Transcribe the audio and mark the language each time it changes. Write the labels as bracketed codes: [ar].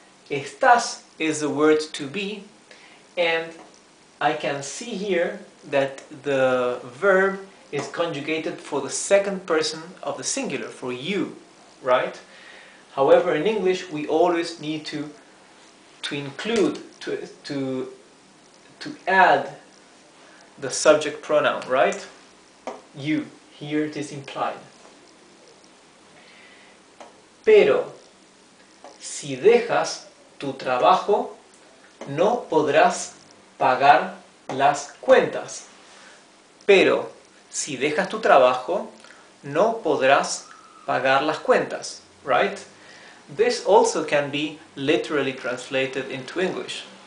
[en] Estás is the word to be, and I can see here that the verb is conjugated for the second person of the singular, for you, right? However, in English, we always need to include, to add the subject pronoun, right? You. Here it is implied. [es] Pero, si dejas tu trabajo, no podrás pagar las cuentas. Pero, si dejas tu trabajo, no podrás pagar las cuentas, right? [en] This also can be literally translated into English.